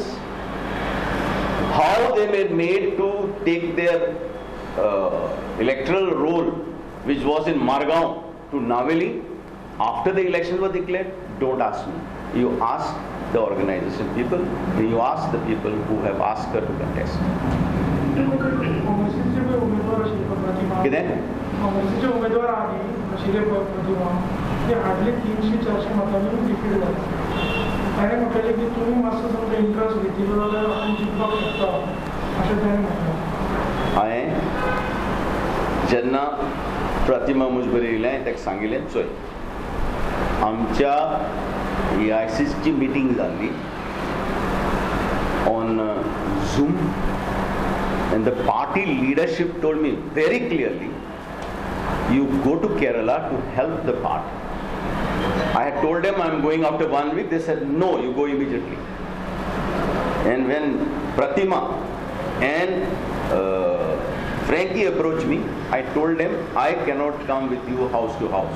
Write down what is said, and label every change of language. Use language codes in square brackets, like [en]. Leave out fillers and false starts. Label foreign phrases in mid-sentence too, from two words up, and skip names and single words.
[en] How they were made to take their electoral roll, which was in Margao, to Naveli after the elections were declared? Don't ask me. You ask the organization people, and you ask the people who have asked her to contest. [kok] काँग्रेसचे उमेदवार आली शिले प्रतिमा ते हार्डली 300-400 मतांनी डिफीट झाले. त्याने म्हटलेले की तुम्ही मातसो समजा इंटरेस्ट घेतलो जाल्यार आपण जिखपाक शकता अशें त्याने म्हटलें. हांवें जेन्ना प्रतिमा मुजबरी येयलें ताका सांगिल्लें चोय आमच्या AICCची मिटींग जाल्ली [en] on Zoom, and the party leadership told me very clearly, you go to Kerala to help the party. I had told them I'm going after 1 week. They said, no, you go immediately. And when Pratima and Frankie approached me, I told them I cannot come with you house to house.